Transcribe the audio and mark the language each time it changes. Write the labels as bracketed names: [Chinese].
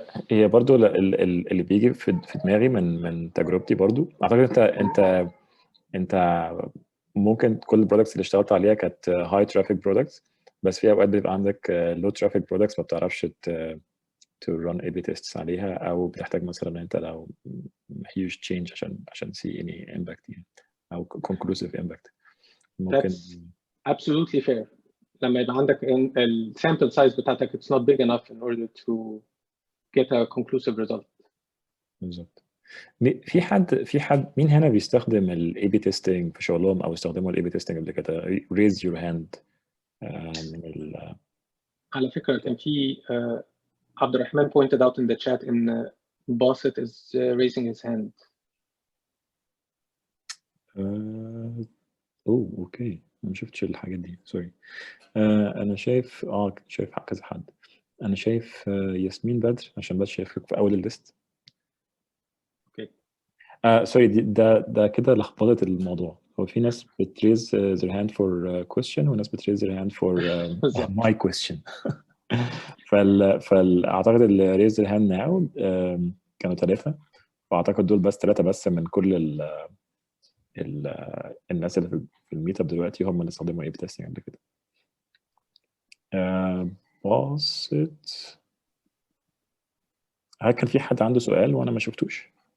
[Arabic] هي برضو اللي بيجي في دماغي من تجربتي برضو، اعتقد انت ممكن كل البرودكتس اللي اشتغلت عليها كانت هاي ترافيك برودكتس، بس في اوقات بيبقى عندك لو ترافيك برودكتس ما بتعرفش [English] to run A/B tests [Arabic] عليها، او بتحتاج مثلا انت لو [English] huge change [Arabic] عشان [English] see any impact [Arabic] يعني، او [English] conclusive impact. [Arabic] ممكن [English] That's absolutely fair. [Arabic] لما يبقى عندك السامبل سايز بتاعتك [English] it's not big enough in order to get a conclusive result. [Arabic] بالظبط. في حد مين هنا بيستخدم ال A/B testing في شغلهم او استخدموا ال A/B testing قبل كده؟ [English] raise your hand. [Arabic] من على فكرة كان في [English] عبد الرحمن pointed out in the chat ان Basit is raising his hand. [Arabic] اوكي، انا ما شفتش الحاجات دي، سوري. انا شايف كذا حد. انا شايف ياسمين بدر، عشان بس شايفك في اول الليست. اوكي. سوري، ده كده لخبطت الموضوع. هو في ناس بتريز [English] their hand for question [Arabic] وناس بتريز [English] their hand for my question. [Arabic] فاعتقد اللي ريز [English] their hand now [Arabic] كانوا 3، واعتقد دول بس 3 بس من كل الناس اللي في الميت اب دلوقتي هم اللي استخدموا A/B testing قبل كده. باصت، هل كان في حد عنده سؤال وانا ما شفتوش؟